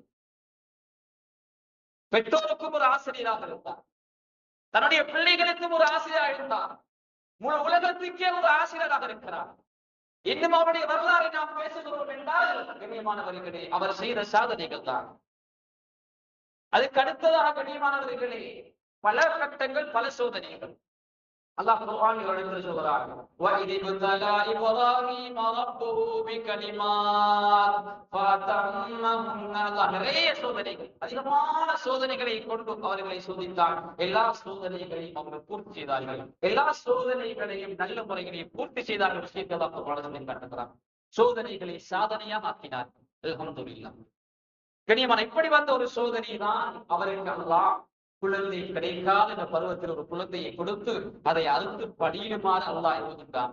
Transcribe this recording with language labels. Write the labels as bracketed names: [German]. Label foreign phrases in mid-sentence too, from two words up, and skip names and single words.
[Tamil] பெற்றோருக்கும் ஒரு ஆசிரியராக இருந்தார், தன்னுடைய பிள்ளைகளுக்கும் ஒரு ஆசிரியராக இருந்தார், முழு உலகத்துக்கே ஒரு ஆசிரியராக இருக்கிறார். இன்னும் அவருடைய வரலாறை நாம் பேசுகிறோம் என்றால் கண்ணியமானவர்களே, அவர் செய்த சாதனைகள் தான். அதுக்கு அடுத்ததாக கண்ணியமானவர்களே, பல கட்டங்கள், பல சோதனைகள். அல்லாஹ் குர்ஆனில் எடுத்து சொல்றார், [Arabic] وَإِذِ ابْتَلَى إِبْرَاهِيمَ رَبُّهُ بِكَلِمَاتٍ فَأَتَمَّهُنَّ. [Tamil] அல்லாஹ் நிறைய சோதனைகள், அதிகமான சோதனைகளை கொண்டு அவர்களை சோதித்தார். எல்லா சோதனைகளையும் அவர்கள் பூர்த்தி செய்தார்கள். எல்லா சோதனைகளையும் நல்ல முறைகளை பூர்த்தி செய்தார்கள். விஷயத்தை அல்லாஹ் குர்ஆனில் காட்டுகிறார். சோதனைகளை சாதனையாக ஆக்கினார். அல்ஹம்துலில்லாஹ். கண்ணியமான இப்படி வந்த ஒரு சோதனை தான் அவருக்கு அல்லாஹ் குழந்தை கிடைக்காத இந்த பருவத்தில் ஒரு குழந்தையை கொடுத்து அதை அறுத்து படியுமாறு அல்லாஹ் எழுதுகின்றான்.